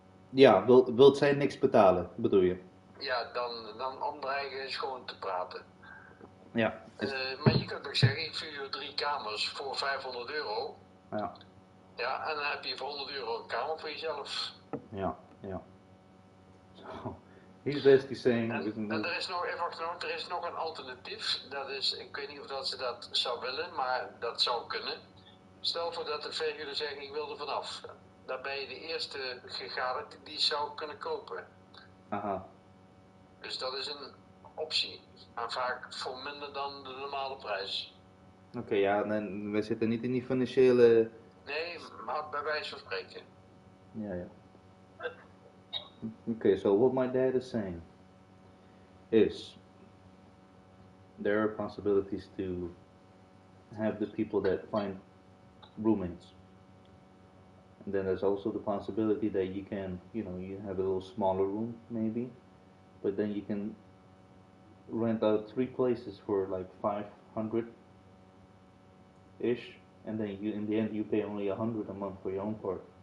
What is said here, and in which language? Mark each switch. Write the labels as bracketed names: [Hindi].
[Dutch] Ja, wilt zij niks betalen, bedoel je? Ja, dan omdreigen is gewoon te praten. Ja. Maar je kunt ook zeggen, ik verhuur 3 kamers voor 500 euro. Ja. Ja, en dan heb je voor 100 euro een kamer voor jezelf. Ja, ja. [English] So, he's basically saying... [Dutch] En er is nog, even wachten, er is nog een alternatief. Dat is, ik weet niet of dat ze dat zou willen, maar dat zou kunnen. Stel voor dat de verhuurder zegt, ik wil er vanaf. Dan ben je de eerste gegadigde die zou kunnen kopen. Aha. Dus dat is een optie. En vaak voor minder dan de normale prijs. Oké, ja, we zitten niet in die financiële... Nee, maar bij wijze van spreken. Ja, ja. [English] Okay, so what my dad is saying is there are possibilities to have the people that find roommates. And then there's also the possibility that you can, you have a little smaller room maybe, but then you can rent out 3 places for like 500-ish, and then in the end you pay only 100 a month for your own part.